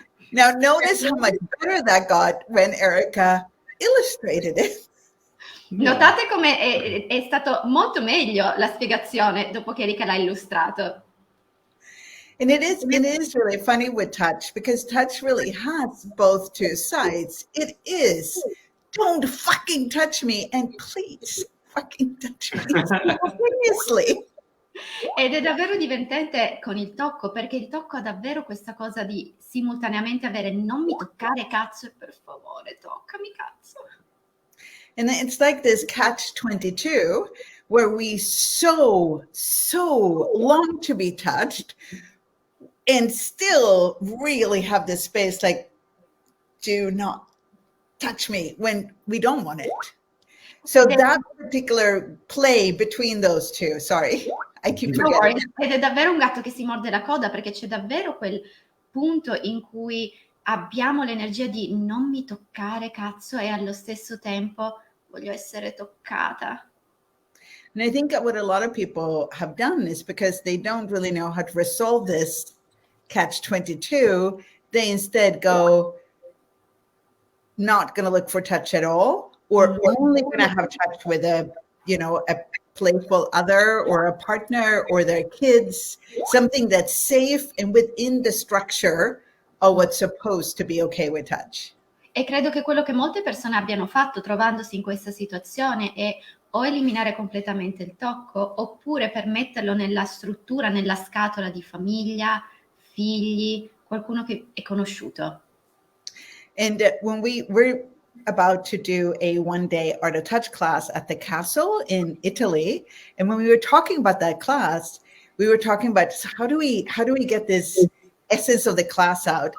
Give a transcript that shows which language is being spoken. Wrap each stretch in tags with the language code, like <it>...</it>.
<en>Now notice how much better that got when Erika illustrated it.</en> <it>Notate come è stato molto meglio la spiegazione dopo che Erika l'ha illustrato.</it> <en>And it is really funny with touch because touch really has both two sides. It is don't fucking touch me and please fucking touch me simultaneously.</en> <it>Ed è davvero divertente con il tocco, perché il tocco ha davvero questa cosa di simultaneamente avere non mi toccare cazzo e per favore toccami cazzo.</it> <en>And it's like this catch-22 where we so long to be touched and still really have this space like, do not touch me when we don't want it. So that particular play between those two, sorry, I keep forgetting.</en> <it>Ed è davvero un gatto che si morde la coda, perché c'è davvero quel punto in cui abbiamo l'energia di non mi toccare cazzo e allo stesso tempo voglio essere toccata.</it> <en>And I think that what a lot of people have done is because they don't really know how to resolve this catch-22, they instead go not going to look for touch at all, or only going to have touch with a playful other or a partner or their kids, something that's safe and within the structure of what's supposed to be okay with touch.</en> <it>E credo che quello che molte persone abbiano fatto trovandosi in questa situazione è o eliminare completamente il tocco oppure permetterlo nella struttura, nella scatola di famiglia, figli, qualcuno che è conosciuto.</it> <en>And when we're about to do a one-day art of touch class at the castle in Italy, and when we were talking about that class, we were talking about how do we get this essence of the class out.</en>